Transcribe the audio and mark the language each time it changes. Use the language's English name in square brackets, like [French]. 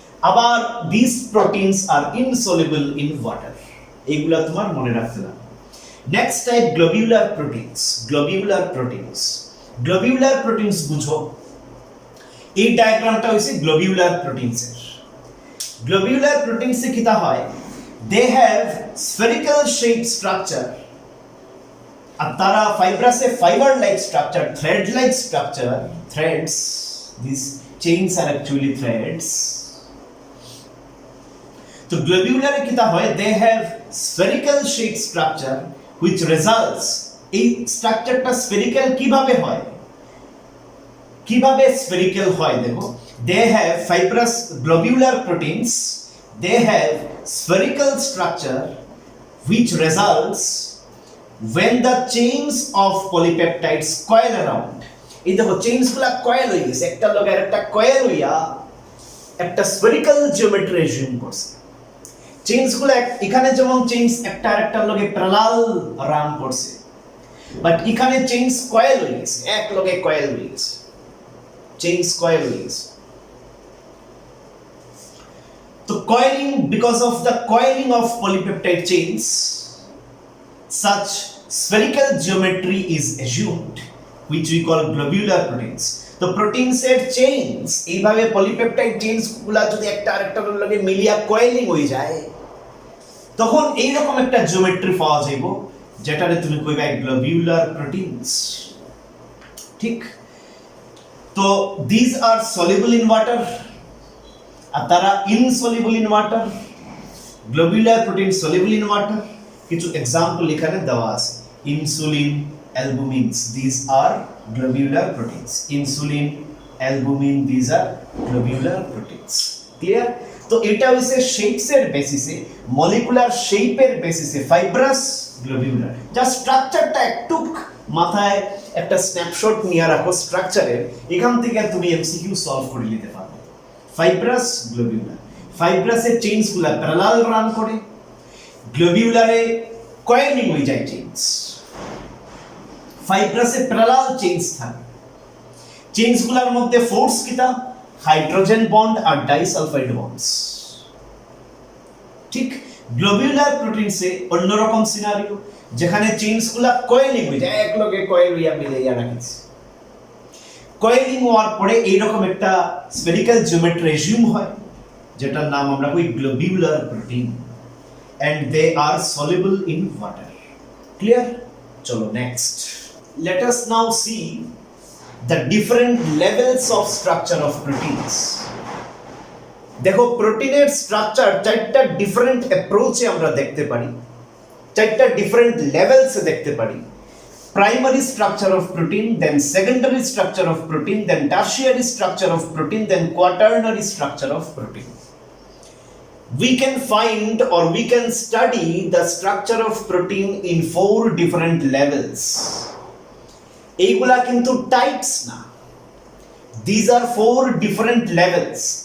[Bangla] আবার this proteins আর ইনসoluble in water. এইগুলা তোমার মনে রাখতে হবে। Next type globular proteins. Globular proteins, globular proteins বুঝো। এই ডায়াগ্রামটা হইছে গ্লোবিউলার প্রোটিনসের। গ্লোবিউলার প্রোটিনসে কিটা হয়? [English] They have spherical shape structure. [Bangla] আর তারা ফাইব্রাসে [English] Fibre like structure, thread like structure, threads, these chains are actually threads. [Bangla] তো গ্লোবিউলারে কিটা হয়? [English] They have spherical shape structure which results, [Bangla] এই স্ট্রাকচারটা স্ফেরিক্যাল কিভাবে হয়? কিভাবে স্ফেরিক্যাল হয় দেখো। [English] They have fibrous globular proteins, they have spherical structure which results when the chains of polypeptides coil around. [Bangla] এই দেখো চেইনসগুলো কয়েল হয়ে গেছে, একটা লগে আরেকটা কয়েল হইয়া একটা স্ফেরিক্যাল জিওমেট্রি অ্যাজিউম করছে। চেইনসগুলো এখানে যেমন চেইনস একটা আরেকটার লগে প্যারালাল রান করছে, বাট এখানে চেইনস কয়েল হয়ে গেছে, এক লগে কয়েল হয়ে গেছে, চেইনস কয়েল হয়ে গেছে। [English] So coiling, because of the coiling of polypeptide chains, such spherical geometry is assumed, which we call globular proteins. [Bangla] The proteins এর chains এইভাবে polypeptide chains গুলা যদি একটা আরেকটার লগে মিলিয়া coiling হয়ে যায়, তখন এই রকম একটা জিওমেট্রি পাওয়া যাইব যেটারে তুমি কইবা globular proteins। ঠিক? [English] তো these are soluble in water, আর তারা insoluble in water। Globular protein soluble in water। [Bangla] কিছু एग्जांपल এখানে দেওয়া আছে। [English] Insulin, albumins, these are globular proteins. Insulin, albumin, these are globular proteins. Clear? [Bangla] তো এটা হইছে শেপস এর বেসিসে, মলিকুলার শেপের বেসিসে ফাইব্রাস, গ্লোবিউলার। জাস্ট স্ট্রাকচারটা একটু মাথায় একটা স্ন্যাপশট নিয়ে রাখো স্ট্রাকচারের, এখান থেকে তুমি এমসিকিউ সলভ করে নিতে পারবে। Fibrous, globular. ফাইব্রাসের চেইনসগুলো প্যারালাল রান করে, গ্লোবিউলারে কয়েলিং হয়ে যায় চেইনস। ফাইব্রাসে প্যারালাল চেইনস থাকে, চেইনসগুলোর মধ্যে ফোর্স কিটা? হাইড্রোজেন বন্ড আর ডাইসালফাইড বন্ডস। ঠিক? গ্লোবিউলার প্রোটিনসে অন্যরকম সিনারিও, যেখানে চেইনসগুলো কয়েলিং হয়ে যায়, এক লগে কয়েল হইয়া মিলাইয়া রাখিছে। কয়েলিং হওয়ার পরে এইরকম একটা স্ফেরিক্যাল জিওমেট্রি অ্যাজিউম হয়, যেটার নাম আমরা কই globular protein, [English] and they are soluble in water. Clear? চলো next. Let us now see the different levels of structure of proteins. [Bangla] দেখো প্রোটিনের স্ট্রাকচার চারটা ডিফারেন্ট অ্যাপ্রোচে আমরা দেখতে পারি, চারটা ডিফারেন্ট লেভেলসে দেখতে পারি। [English] Primary structure of protein, then secondary structure of protein, then tertiary structure of protein, then quaternary structure of protein. We can find or we can study the structure of protein in 4 different levels. [Bangla] এইগুলা কিন্তু types না, [English] these are 4 different levels.